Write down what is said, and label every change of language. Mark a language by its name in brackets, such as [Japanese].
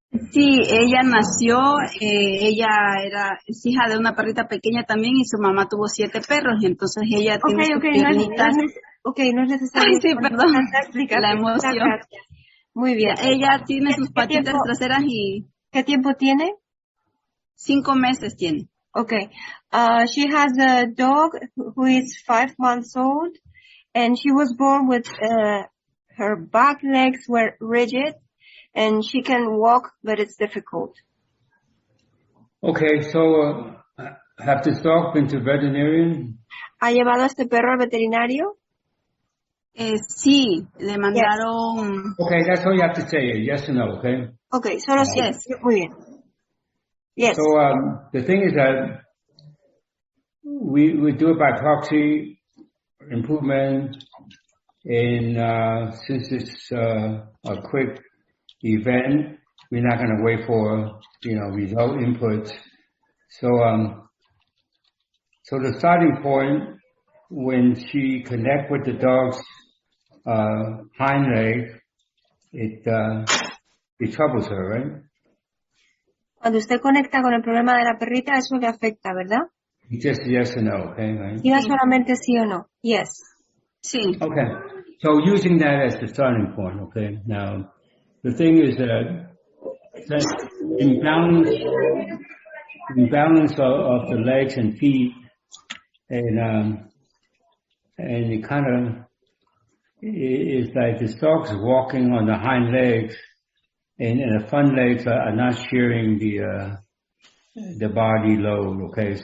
[Spanish] Sí, ella nació, ella es hija de una perrita pequeña también y su mamá tuvo 7 perros y entonces ella tiene sus piernitas. No es necesario. Ay, sí, perdón, la emoción. emoción. Muy bien. Ella tiene sus patitas traseras y... ¿Qué tiempo tiene? 5 meses tiene. [English] Okay. She has a dog who is 5 months old and she was born with her back legs were rigid and she can walk but it's difficult. Okay, so have this dog been to veterinarian? [Spanish] ¿Ha llevado a este perro al veterinario? Sí, le mandaron... [English] Yes. Okay, that's all you have to say, yes or no, okay? [Spanish] Okay, solo sí. [English] Yes. [Spanish] Muy bien. Yes. [English] So the thing is that we do it by proxy improvement, and since it's a quick event, we're not going to wait for result inputs. So so the starting point when she connect with the dog's hind leg, it troubles her, right? [Spanish] Cuando usted conecta con el problema de la perrita, eso le afecta, ¿verdad? [English] Just yes or no, okay, right? [Spanish] Diga solamente sí o no. Yes. Sí. [English] Okay. So using that as the starting point, okay. Now, the thing is that imbalance of the legs and feet, and it kind of is like the dog's walking on the hind legs, and the front legs are not sharing the body load, okay?